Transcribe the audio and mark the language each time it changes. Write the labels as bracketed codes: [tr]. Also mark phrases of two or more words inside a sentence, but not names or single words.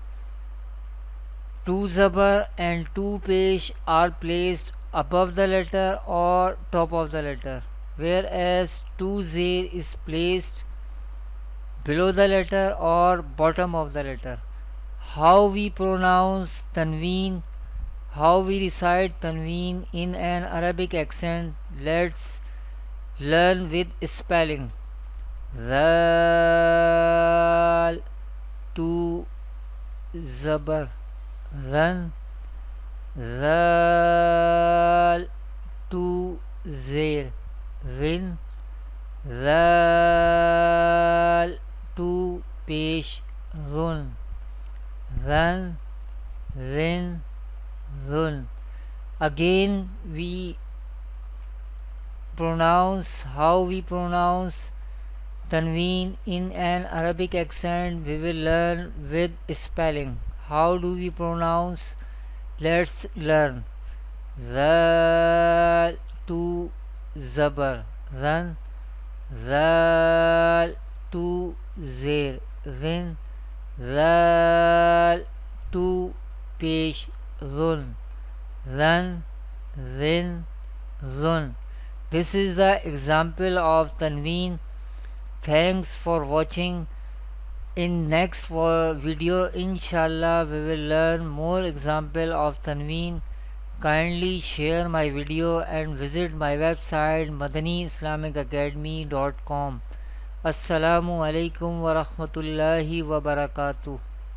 [en] Two zabar and two pesh are placed above the letter or top of the letter, whereas two zer is placed below the letter or bottom of the letter. How we pronounce Tanween, how we recite Tanween in an Arabic accent, let's learn with spelling. Zal, two zabar, zan, zal, two zer, zin, zal, two pesh, zun, zan, zin, zun. Again we pronounce, how we pronounce Tanween in an Arabic accent, we will learn with spelling. How do we pronounce? Let's learn. Zal, two zabar, zan, zal, two zer, zin, zal, two pesh, zun, zan, zin, zun. This is the example of Tanween. Thanks for watching. In next video, inshallah, we will learn more example of Tanween. Kindly share my video and visit my website madaniislamicacademy.com. [ar] السلام عليكم ورحمة الله وبركاته.